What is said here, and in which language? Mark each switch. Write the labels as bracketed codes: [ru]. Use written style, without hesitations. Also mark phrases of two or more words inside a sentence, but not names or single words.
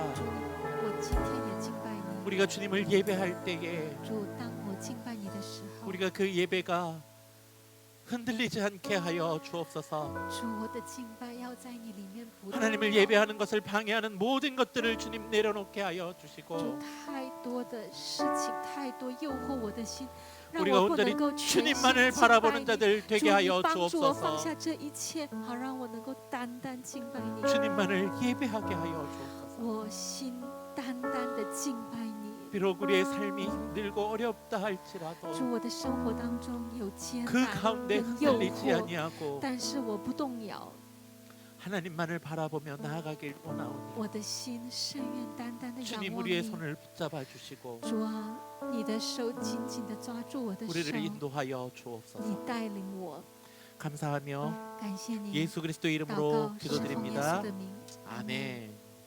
[zh] 我今天也敬拜你， [ko] 우리가 주님을 예배할 때에 [zh] 主，当我敬拜你的时候， [ko] 우리가 그 예배가 흔들리지 않게 하여 주옵소서. [zh] 主，我的敬拜要在你里面不断。 [ko] 하나님을 예배하는 것을 방해하는 모든 것들을 주님 내려놓게 하여 [zh] 主， [ko] 주시고 [zh] 太多的事情，太多诱惑我的心，让 [ko] 우리가 [zh] 我不 [ko] 온전히 [zh] 能够全心 [ko] 주님만을 [zh] 敬拜 [ko] 바라보는 [zh] 你。 [ko] 자들 [zh] 主， [ko] 되게 [zh] 你 [ko] 하여 [zh] 帮助我放 [ko] 주옵소서. [zh] 下这一切，好让我能够单单敬拜你。 [ko] 주님만을 예배하게 하여 주옵소서. [zh] 我心单单的敬拜你。 [ko] 비록 우리의 삶이 힘들고 어렵다 할지라도 [zh] 主，我的生活当中有艰 [ko] 그 [zh] 难 [ko] 가운데 [zh] 跟诱 [ko] 흔들리지 [zh] 惑， [ko] 아니하고 [zh] 但是我不动摇， [ko] 하나님만을 바라보며 나아가길 원하오니 [zh] 我的心深愿单单的仰 [ko] 주님 [zh] 望 [ko] 우리의 [zh] 你。 [ko] 손을 붙잡아 주시고 [zh] 主啊，你的手紧紧的抓住我的手， [ko] 우리를 인도하여 [zh] 你 [ko] 주옵소서. [zh] 带领我。 [ko] 감사하며 [zh] 感谢你， [ko] 예수 그리스도 [zh] 祷 [ko] 이름으로 [zh] 告是奉耶稣 [ko] 기도드립니다. [zh] 的名，阿门。 [ko] 아멘.